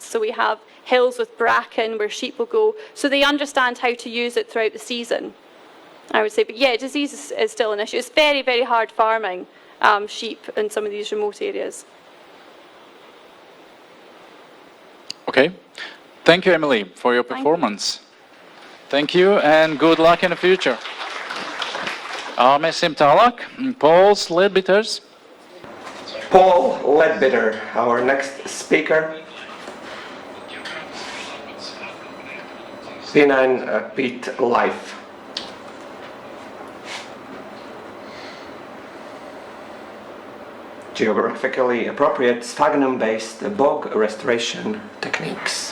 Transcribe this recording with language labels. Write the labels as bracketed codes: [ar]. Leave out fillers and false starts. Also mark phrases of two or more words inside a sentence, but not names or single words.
[en] So we have hills with bracken where sheep will go. So they understand how to use it throughout the season, I would say. But yeah, disease is still an issue. It's very, very hard farming sheep in some of these remote areas. Okay. Thank you, Emily, for your performance. Thank you, and good luck in the future. [lv] Mēs tālāk. Pauls Ledbitters. [en] Paul Ledbitter, our next speaker. P9 Peat Life. Geographically appropriate sphagnum-based bog restoration techniques.